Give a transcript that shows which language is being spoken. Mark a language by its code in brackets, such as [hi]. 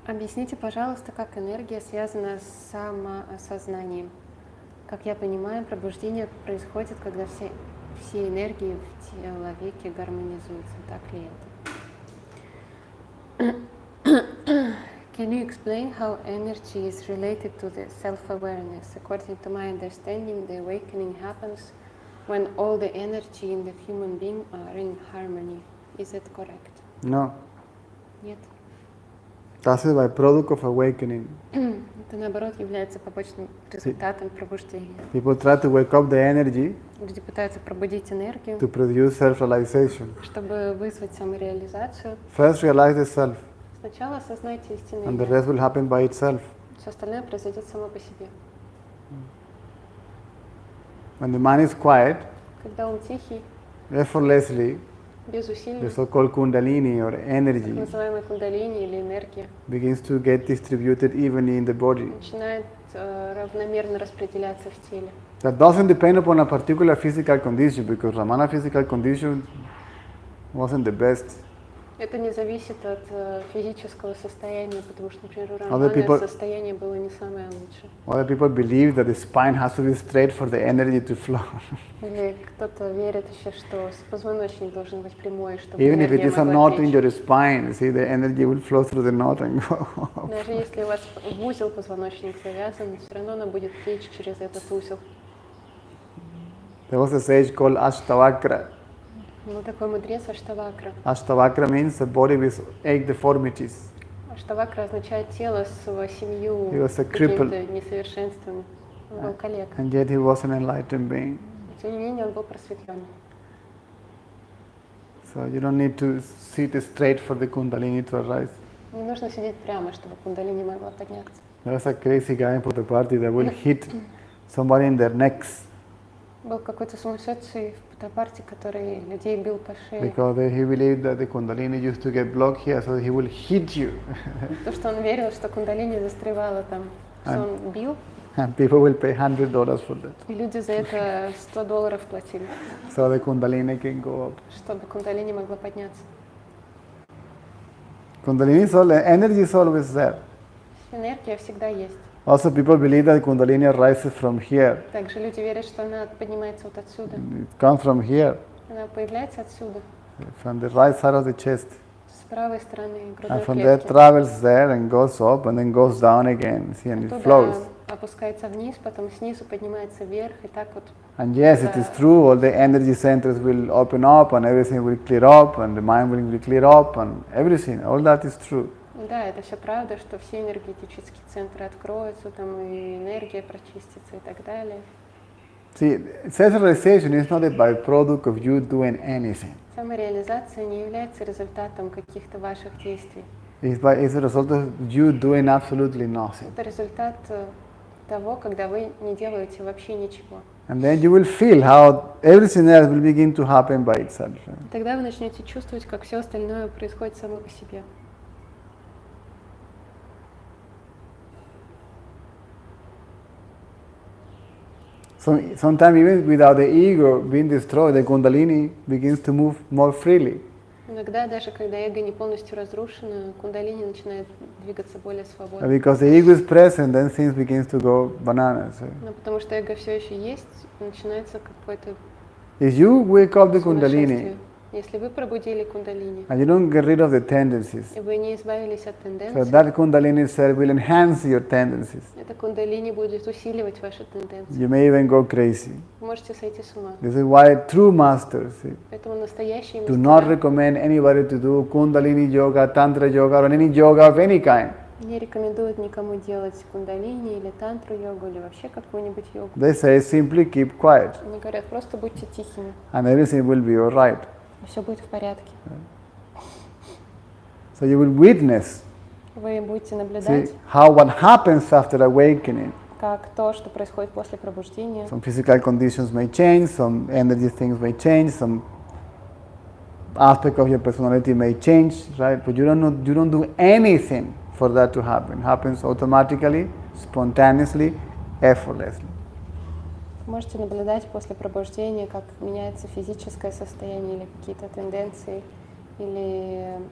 [ru] Объясните, пожалуйста, как энергия связана с самоосознанием. Как я понимаю, пробуждение происходит, когда все энергии в человеке гармонизуются. Так ли это? [en] Can you explain how energy is related to the self-awareness? According to my understanding, the awakening happens when all the energy in the human being are in harmony. Is it correct? No. [ru] Нет. [en] That's a byproduct of awakening. [ru] Это, наоборот, является побочным результатом пробуждения. [en] People try to wake up the energy [ru] Люди пытаются пробудить энергию, [en] to produce self-realization. [ru] чтобы вызвать самореализацию. [en] First realize the self, [ru] Сначала осознайте истинное [en] and the [ru] я. [en] rest will happen by itself. [ru] Все остальное произойдет само по себе. [en] When the mind is quiet, [ru] Когда он тихий, [en] effortlessly, [ru] без усилий, [en] the so-called kundalini or [ru] так [en] energy [ru] называемая кундалини или энергия, [en] begins to get distributed evenly in the body. [ru] начинает равномерно распределяться в теле. [en] That doesn't depend upon a particular physical condition, because Ramana physical condition wasn't the best. [ru] Это не зависит от физического состояния, потому что, например, у [en] Other [ru] Раманы [en] people- [ru] состояние было не самое лучшее. [en] Other people believe that the spine has to be straight for the energy to flow. [ru] Или кто-то верит еще, что позвоночник должен быть прямой, чтобы [en] Even if it [ru] энергия [en] is a [ru] могла [en] knot in [ru] течь. [en] your spine, see, the energy will flow through the knot and go. [ru] Даже если у вас в узел позвоночник завязан, все равно она будет течь через этот узел. [en] There was a sage called Ashtavakra. [ru] Ну, такой мудрец Аштавакра. [en] Ashtavakra means a body with 8 deformities. [ru] Аштавакра означает тело с 7 [en] He was a cripple. [ru] какими-то несовершенствами. Он был калека. [en] And yet he was an enlightened being. [ru] Тем не менее, он был просветлен. [en] So you don't need to sit straight for the Kundalini to arise. [ru] Не нужно сидеть прямо, чтобы кундалини могла подняться. [en] There was a crazy guy in Puttaparthi that will hit somebody in their necks [ru] Был какой-то сумасшедший в Путапарте, который людей бил по шее. [en] because he believed that the Kundalini used to get blocked here, so he will hit you. [ru] То, что он верил, что кундалини застревала там, что он бил, [en] And people will pay $100 for that. [ru] и люди за это $100 платили, [en] So the Kundalini can go up. [ru] чтобы кундалини могла подняться. [en] Kundalini is all, energy is always there. [ru] Энергия всегда есть. [en] Also, people believe that Kundalini rises from here. [ru] Также люди верят, что она поднимается вот отсюда. [en] It comes from here, [ru] Она появляется отсюда, [en] from the right side of the chest. [ru] с правой стороны [en] And [ru] грудной [en] from there [ru] клетки. [en] travels there and goes up and then goes down again. See, and it [ru] Оттуда [en] flows. [ru] опускается вниз, потом снизу поднимается вверх, и так вот. [en] And yes, it is true, all the energy centers will open up and everything will clear up and the mind will be clear up and everything. All that is true. [ru] Да, это все правда, что все энергетические центры откроются, там и энергия прочистится и так далее. [en] See, self-realization is not a byproduct of you doing anything. [ru] Самореализация не является результатом каких-то ваших действий. [en] It's a result of you doing absolutely nothing. [ru] Это результат того, когда вы не делаете вообще ничего. [en] And then you will feel how everything else will begin to happen by itself. [ru] Тогда вы начнете чувствовать, как все остальное происходит само по себе. [en] So sometimes even without the ego being destroyed, the Kundalini begins to move more freely. [ru] Иногда, даже когда эго не полностью разрушено, кундалини начинает двигаться более свободно. [en] Because the ego is present, then things begins to go bananas. [ru] Но потому что эго все еще есть, начинается какое-то [en] If you wake up the [ru] сумасшествие. [en] Kundalini [ru] Если вы пробудили кундалини, [en] and you don't get rid of the tendencies, [ru] и вы не избавились от [en] so [ru] тенденций, [en] that Kundalini itself will enhance your tendencies. [ru] это кундалини будет усиливать ваши тенденции. [en] You may even go crazy. [ru] Вы можете сойти с ума. [en] This is why true masters [ru] Поэтому настоящие [en] do not [ru] мастера [en] recommend anybody to do Kundalini yoga, Tantra yoga, or any yoga of any kind. [ru] не рекомендуют никому делать кундалини или тантру йогу или вообще какую-нибудь йогу. [en] They say simply keep quiet [ru] Они говорят, просто будьте тихими, [en] and everything will be alright. [ru] и все будет в порядке. [en] So you will witness [ru] Вы будете наблюдать, [en] how what happens after awakening. [ru] как то, что происходит после пробуждения. [en] Some physical conditions may change, some energy things may change, some aspect of your personality may change, right? But you don't do anything for that to happen. It happens automatically, spontaneously, effortlessly. [ru] Можете наблюдать после пробуждения, как меняется физическое состояние или какие-то тенденции, или